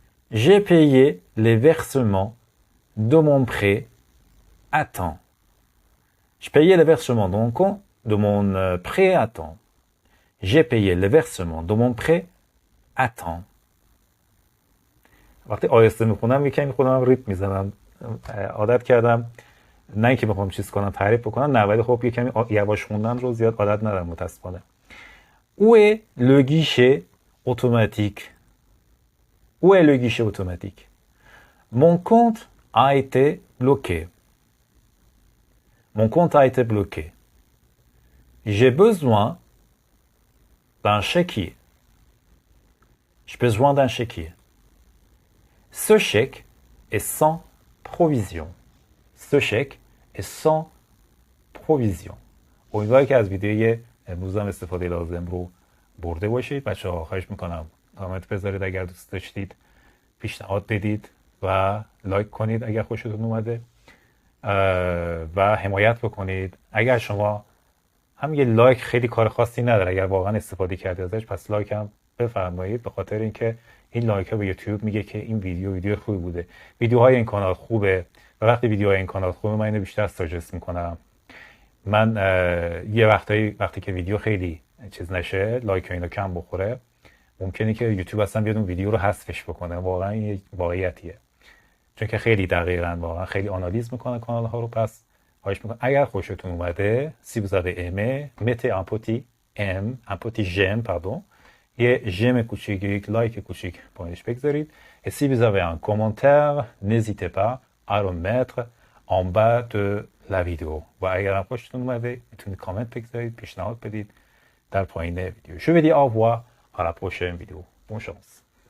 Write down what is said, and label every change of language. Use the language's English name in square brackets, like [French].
[French] J'ai payé les versements de mon prêt à temps. J'ai payé les versements de mon prêt à temps. J'ai payé les versements de mon prêt à temps. [Persian] وقتی آیسته میخونم یکمی خودم ریتم میزنم. عادت کردم نه اینکه بخوام چیز کنم تعریف بکنم، نه، ولی خب یکمی یواش خوندن رو زیاد عادت ندارم متاسفانه. [French] Où est le guichet automatique? Où est le guichet automatique? Mon compte a été bloqué. Mon compte a été bloqué. J'ai besoin d'un chéquier. J'ai besoin d'un chéquier. Ce chèque est sans provision. Ce chèque est sans provision. [Persian] امیدوارم که از ویدیوی امروز هم استفاده لازم رو برده باشید. بچه‌ها خواهش میکنم کامنت بذارید اگر دوست داشتید، پیشنهاد بدید و لایک کنید اگر خوشتون اومده و حمایت بکنید. اگر شما هم یه لایک خیلی کار خاصی نداره، اگر واقعا استفاده کردید ازش پس لایک هم بفرمایید، به خاطر اینکه این لایک ها به یوتیوب میگه که این ویدیو خوبی بوده، ویدیوهای این کانال خوبه و وقتی ویدیوهای این کانال خوبه من اینو بیشتر ساجست میکنم. من یه وقتی که ویدیو خیلی چیز نشه، لایک ها اینا کم بخوره، ممکنه که یوتیوب اصلا بیاد اون ویدیو رو حذفش بکنه. واقعا یه واقعیتیه، چون که خیلی دقیقاً واقعا خیلی آنالیز میکنه کانال ها رو. پس خواهش میکنم اگر خوشتون اومده، [French] si vous avez aimé, mettez un petit m, un petit j'aime, pardon, [Persian] یه ژم کوچیک، یک لایک کوچیک پایینش بگذارید. [French] Et si vous avez un commentaire, n'hésitez pas à le mettre en bas de la vidéo. [Persian] و اگر هم خوشتون اومده میتونید کامنت بگذارید، پیشنهاد بدید در پایین ویدیو. [French] Je vous dis au revoir à la prochaine vidéo. Bonne chance.